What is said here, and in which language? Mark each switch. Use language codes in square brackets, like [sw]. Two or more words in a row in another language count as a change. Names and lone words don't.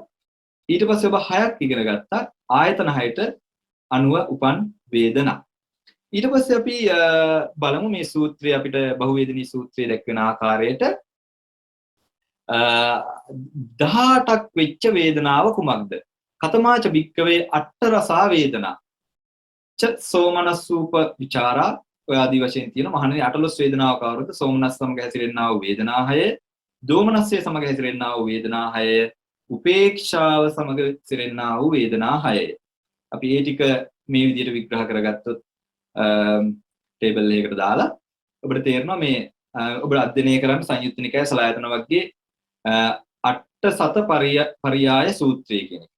[si] ඊට පස්සේ ඔබ 6ක් ඉගෙන ගත්තා. ආයතන 6ට අනුව උපන් වේදනා. ඊට පස්සේ අපි බලමු මේ සූත්‍රය අපිට බහුවේදනී සූත්‍රයේ දැක්වෙන ආකාරයට 18ක් වෙච්ච වේදනාව කුමක්ද? [pi] කතමාච භික්කවේ අට්ඨ රසා වේදනා. ච සෝමනස්සූප විචාරා [si] ඔය ආදී වශයෙන් තියෙන මහණෙනි 18 වේදනාවක් ආවරද සෝමනස්ස සමග හැසිරෙන්නා වූ වේදනා 6, දෝමනස්සේ සමග හැසිරෙන්නා වූ වේදනා 6, උපේක්ෂාව සමග හැසිරෙන්නා වූ වේදනා 6. අපි මේ ටික මේ විදිහට විග්‍රහ කරගත්තොත් ටේබල් එකකට දාලා ඔබට තේරෙනවා මේ ඔබ අධ්‍යයනය කරන්න සංයුත්ත නිකාය සලායතන වර්ගයේ අට්ඨ සත පරියාය සූත්‍රය කියන එක.